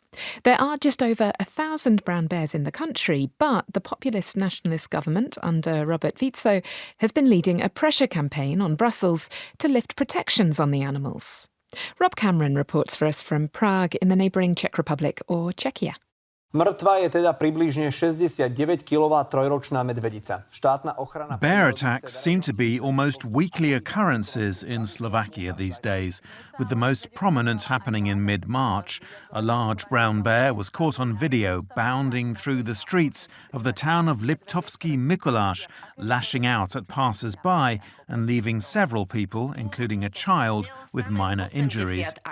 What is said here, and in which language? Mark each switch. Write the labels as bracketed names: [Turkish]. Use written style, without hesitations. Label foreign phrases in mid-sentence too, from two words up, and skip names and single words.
[English] There are just over 1,000 brown bears in the country, but the populist nationalist government under Robert Fico has been leading a pressure campaign on Brussels to lift protections on the animals. Rob Cameron reports for us from Prague in the neighbouring Czech Republic or Czechia. [Slovak] Mŕtva je teda približne 69-kilová trojročná medvedica. Štátna ochrana... [English] Bear attacks seem to be almost weekly occurrences in Slovakia these days, with the most prominent happening in mid-March. A large brown bear was caught on video bounding through the streets of the town of Liptovský Mikuláš, lashing out at passers-by and leaving several people, including a child, with minor injuries.